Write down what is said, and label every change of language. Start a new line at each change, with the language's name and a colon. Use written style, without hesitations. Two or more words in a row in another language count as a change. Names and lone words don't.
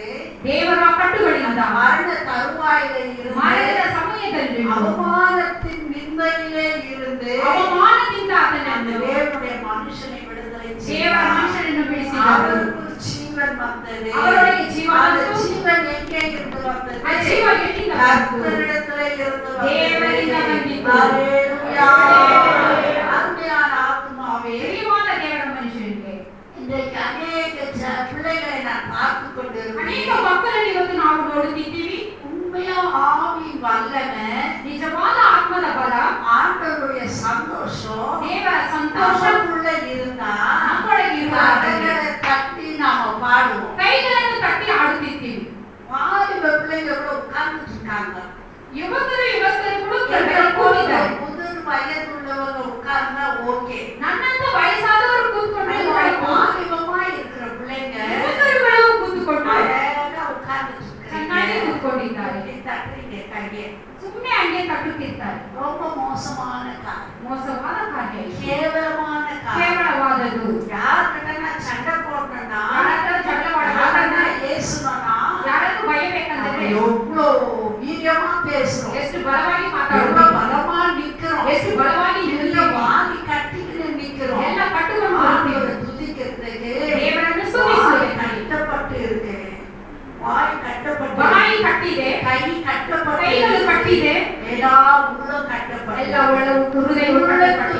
Kannada: ದೇವರ ಕಟ್ಟುಗಳಿಂದ
Tamil: மரண தருவாயில இருந்து
Kannada: ಮರಣದ ಸಮಯದಲ್ಲಿ
Tamil: அவமானத்தின் நிந்தையிலே இருந்து
Kannada: ಅವಮಾನದಿಂದ
Tamil: அந்த
Kannada: ಆತನನ್ನು
Tamil: தேவனுடைய மனுஷனை விடுதலை
Kannada: ದೇವರ
Tamil: செய்தார்.
Kannada: ಮನುಷ್ಯನನ್ನು ಬಿಡಿಸಿದರು.
Tamil: அவருக்குள் ஜீவன் வந்தது. அவருடைய ஜீவன் அந்த வந்து ஜீவன் எங்கே இருந்து வந்தது?
Kannada: ಆ ಜೀವ ಎಲ್ಲಿಂದ ಬಂತು?
Tamil: கர்த்தரிடத்திலே இருந்து
Kannada: தேவனிಂದ
Tamil: வந்தது.
Kannada: ಬಂದಿತು.
Tamil: அல்லேலூயா. அல்லேலூயா. அருமையான ஆத்துமாவே,
Kannada: ಪ್ರಿಯವಾದ ದೇವರ ಮನುಷ್ಯನಿಗೆ
Tamil: இன்றைக்கு அநேக பிள்ளைகளை நான் பார்த்து கொண்டிருக்கிறேன்.
Kannada: ಅನೇಕ ಮಕ್ಕಳನ್ನು ಇವತ್ತು ನಾವು ನೋಡುತ್ತಿದ್ದೀವಿ.
Tamil: உண்மையா ஆவி வல்லமை,
Kannada: ನಿಜವಾದ ಆತ್ಮದ ಬಲ,
Tamil: ஆண்டவருடைய சந்தோஷம்
Kannada: ದೇವರ ಸಂತೋಷ
Tamil: நமக்குள்ள இருந்தா
Kannada: ನಮ್ಮೊಳಗೆ ಇರುವಾಗ
Tamil: கரங்களை தட்டி நாம பாடுவோம்.
Kannada: ಕೈಗಳನ್ನು ತಟ್ಟಿ ಆಡುತ್ತಿದ್ದೀವಿ.
Tamil: வாலிப பிள்ளைங்க கூட உட்கார்ந்துட்டு இருக்காங்க.
Kannada: ಯುವಕರು ಯುವಕರು ಕೂಡ
Tamil: எங்களை
Kannada: ಕೂತಿದ್ದಾರೆ.
Tamil: முதிர் வயதுள்ளவங்க உட்கார்ந்தா ஓகே.
Kannada: ನನ್ನಂತ ವಯಸ್ಸಾದವರು ಕೂತ್ಕೊಂಡ್ರೆ ಆಯ್ತು.
Tamil: வாலிபமா இருக்கிற பிள்ளைங்க
Kannada: ಯುವಕರುಗಳು ಕೂತ್ಕೊಂಡು
Tamil: அழகா உட்கார்ந்துட்டு
Kannada: ಚೆನ್ನಾಗಿ
Tamil: இருக்காங்க.
Kannada: ಕೂತ್ಕೊಂಡಿದ್ದಾರೆ.
Tamil: தட்டுறீங்க கையை.
Kannada: ಸುಮ್ಮನೆ ಹಂಗೆ ತಟ್ಟುತ್ತಿರ್ತಾರೆ.
Tamil: ரொம்ப மோசமான காரியம்,
Kannada: ಮೋಸವಾದ ಕಾರ್ಯ ಇದು.
Tamil: கேவலமான காரியம்.
Kannada: ಕೇವಲವಾದದು.
Tamil: யார்கிட்ட நான் சண்டை போட்டேன்னா,
Kannada: ಯಾರಾದ್ರೂ ಜಗಳ
Tamil: யாரன்னா
Kannada: ಮಾಡಬೇಕಂದ್ರೆ,
Tamil: ஏசுனா
Kannada: ಯಾರಾದ್ರೂ ಭಯಬೇಕಂದ್ರೆ
Tamil: எவ்வளோ வீரியமா பேசுறோம்,
Kannada: ಎಷ್ಟು ಬಲವಾಗಿ
Tamil: எவ்வளவு
Kannada: ಮಾತಾಡೋದು,
Tamil: பலமா நிக்கிறோம்,
Kannada: ಎಷ್ಟು ಬಲವಾಗಿ
Tamil: எல்லாம்
Kannada: ನಿಲ್ಲುತ್ತೀವಿ.
Tamil: வாங்கி கட்டிக்கிட்டு நிக்கிறோம்.
Kannada: ಎಲ್ಲ ಕಟ್ಟುಕೊಂಡು
Tamil: ஆண்டவரை
Kannada: ಬರ್ತೀವಿ.
Tamil: துதிக்கிறதுக்கு
Kannada: ದೇವರನ್ನು
Tamil: வாய்
Kannada: ಸ್ತುತಿಸುವುದಕ್ಕೆ
Tamil: கட்டப்பட்டு இருக்கு. வாய் கட்டப்பட்டு,
Kannada: ಬಾಯಿ ಕಟ್ಟಿದೆ,
Tamil: கை கட்டப்பட்டு,
Kannada: ಕೈಗಳು ಕಟ್ಟಿದೆ,
Tamil: எல்லா உள்ளம் கட்டப்பட்டு,
Kannada: ಎಲ್ಲ ಒಳ ಹೃದಯವು ಕಟ್ಟಲ್ಪಟ್ಟಿದೆ.